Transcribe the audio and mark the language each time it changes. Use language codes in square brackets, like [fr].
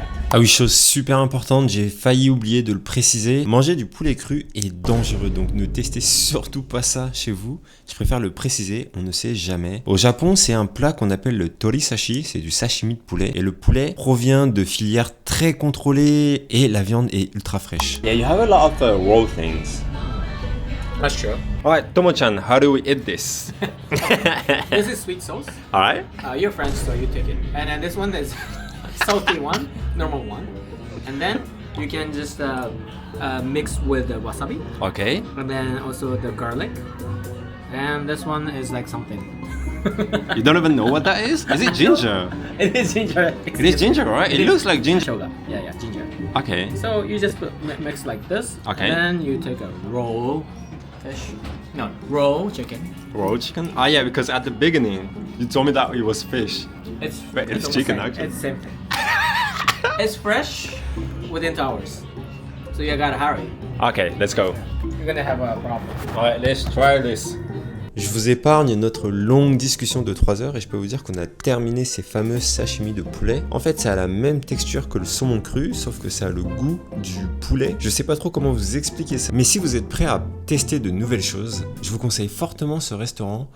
[fr] Ah oui, chose super importante, j'ai failli oublier de le préciser. Manger du poulet cru est dangereux, donc ne testez surtout pas ça chez vous. Je préfère le préciser, on ne sait jamais. Au Japon, c'est un plat qu'on appelle le torisashi, c'est du sashimi de poulet. Et le poulet provient de filières très contrôlées et la viande est ultra fraîche. [en] Yeah, you have a lot of raw things. That's true. Alright, Tomo-chan, how do we eat this? This is sweet sauce. Alright. You're French, so you take it. And then this one is salty one, normal one. And then you can just mix with the wasabi. Okay. And then also the garlic. And this one is like something. You don't even know what that is? Is it ginger? It is ginger. It is ginger, right? It looks like ginger. Shoga. Yeah, ginger. Okay. So you just mix like this. Okay. And then you take a raw fish. No, raw chicken. Raw chicken? Ah, yeah, because at the beginning you told me that it was fish. It's But it's almost chicken, same. actually. It's same thing. It's fresh within 2 hours. So you gotta hurry. Okay, let's go. You're gonna have a problem. Alright, let's try this. [fr] Je vous épargne notre longue discussion de 3 heures et je peux vous dire qu'on a terminé ces fameux sashimi de poulet. En fait, ça a la même texture que le saumon cru, sauf que ça a le goût du poulet. Je sais pas trop comment vous expliquer ça, mais si vous êtes prêt à tester de nouvelles choses, je vous conseille fortement ce restaurant.